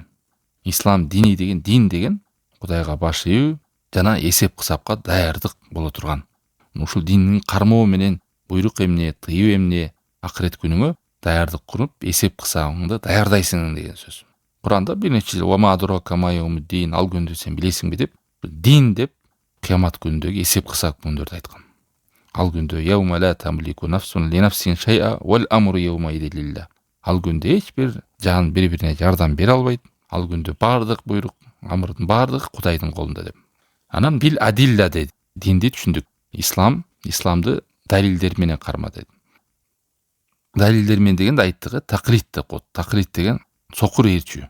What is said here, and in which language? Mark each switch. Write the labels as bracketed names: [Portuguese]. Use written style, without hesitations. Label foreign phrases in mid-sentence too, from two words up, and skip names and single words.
[Kyrgyz] Ислам дини деген, дин деген Кудайга баш ийүү жана эсеп кысапка даярдык боло турган. Ушул диндин кармоо менен буйрук эмне, тыюу эмне, акырет күнүңө даярдык куруп, эсеп кысаңды даярдайсың деген сөз. Куранда бир нече [Arabic] وما أدراك ما يوم الدين, [Kyrgyz] ал күндү сен билесиңби деп, дин деп кыямат күнүндөгү эсеп кысап күндөрдү айткан. Ал күндө [Arabic] يوم لا تملك نفس لنفس شيئا والأمر يومئذ لله. [Kyrgyz] Ал күндө эч бир жан бири-бирине жардам бере албайт. Ал күндө бардык буйрук, амрдын бардыгы Кудайдын колунда деп. Анан [Arabic] بالأدلة [Kyrgyz] dedi. Динди түшүндүк. Исламды далилдер менен карма dedi. Далилдер менен дегенде айттыгы таклид деп коет. Таклид деген сокур ээрчүү.